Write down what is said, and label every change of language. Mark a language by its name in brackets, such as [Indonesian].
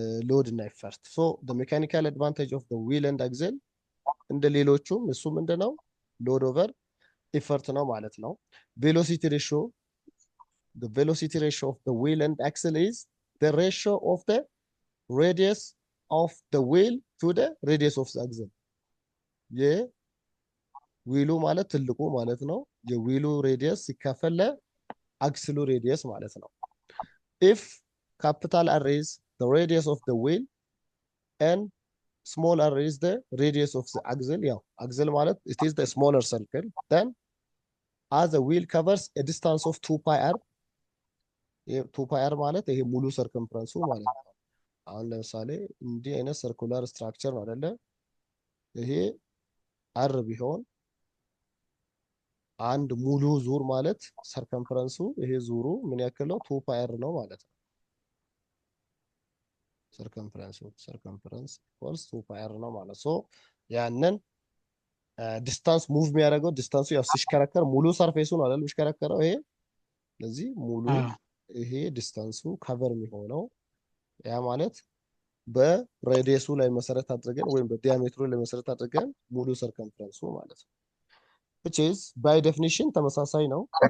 [English] ሎድ እና ኢፈርት ሶ the mechanical advantage of the wheel and axle እንደ ሌሎቹም እሱ ምንድነው ሎድ ኦቨር ኢፈርት ነው ማለት ነው። ቬሎሲቲ ሬሽዮ the velocity ratio of the wheel and axle is the ratio of the radius of the wheel to the radius of the axle. የዊሉ ማለት ትልቁ ማለት ነው። የዊሉ ሬዲየስ ሲካፈል ለአክስሉ ሬዲየስ ማለት ነው። if capital R is the radius of the wheel and small r is the radius of the axle, ያው axle ማለት it is the smaller circle, then as the wheel covers a distance of 2 pi r 2 pi r ማለት ይሄ ሙሉ ሰርከምፈረንሱ ማለት ነው። አሁን ለምሳሌ እንዲህ አይነት ሰርኩላር ስትራክቸር ነው አይደለ? [Amharic] ይሄ አር ቢሆን አንድ ሙሉ ዙር ማለት ሰርከምፈረንሱ ይሄ ዙሩ ምን ያክል ነው? 2 pi r ነው ማለት ነው። ሰርከምፈረንስ ኢኳልስ 2 pi r ነው ማለት ሶ ያንን ዲስታንስ ሙቭ የሚያደርገው ዲስታንሱ ያው ሲሽከረከር ሙሉ ሰርፌሱ ነው አይደል የሚሽከረከረው ይሄ ስለዚህ ሙሉ ይሄ ዲስታንሱ ከቨር የሚሆነው ያ ማለት በሬዲየሱ ላይ መሰረት አድርገን ወይም በዲያሜትሩ ላይ መሰረት አድርገን ሙሉ ሰርከምፈረንሱ ማለት ነው። which is by definition ተመሳሳይ ነው።